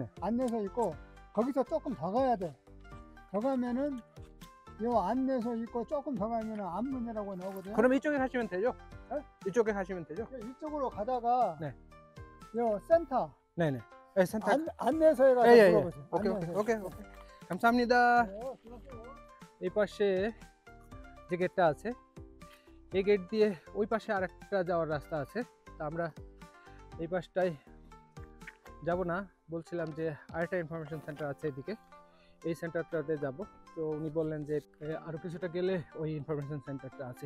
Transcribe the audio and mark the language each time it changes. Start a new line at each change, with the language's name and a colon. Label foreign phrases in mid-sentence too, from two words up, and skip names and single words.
Korean: 안내소 있고 거기서 조금 더 가야 돼. 더 가면은 요 안내소 있고 조금 더 가면은 안문이라고 나오거든요. 그럼 이쪽에 가시면 되죠? 네? 이쪽에 가시면 되죠? 이쪽으로 가다가 네. 요 센터 네네. 네, 센터. 안내소에 가서 예, 예, 예. 물어보세요. 오케이, 안내소에. 오케이. 감사합니다. 네, 수고하세요.
Bangla: এই পাশে যে গেটটা আছে এই গেট দিয়ে ওই পাশে আরেকটা যাওয়ার রাস্তা আছে। তা আমরা এই পাশটায় যাব না, বলছিলাম যে আরেকটা
English: information center
Bangla: আছে এদিকে, এই সেন্টারটাতে যাব। তো উনি বললেন যে আরও কিছুটা গেলে ওই
English: information center
Bangla: আছে।